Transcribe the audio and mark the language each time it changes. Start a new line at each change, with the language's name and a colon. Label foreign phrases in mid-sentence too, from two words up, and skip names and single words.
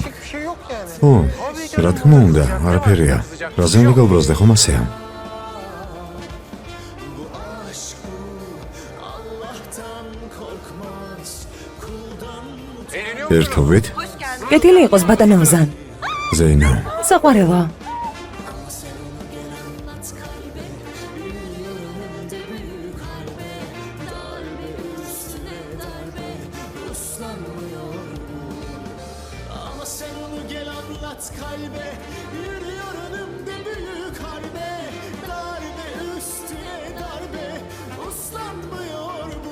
Georgian: ო, რა თქმა უნდა, არაფერია. რაზე უნდა გავბრაზდე ხომ ასეა? ერთობით? კეთილი იყოს ბატონო ოზან. ზეინო. საყვარელო.
Turkish: Ama sen onu gel anlat kalbe, yürüyor önümde büyük harbe, darbe üstüne darbe, uslanmıyor bu.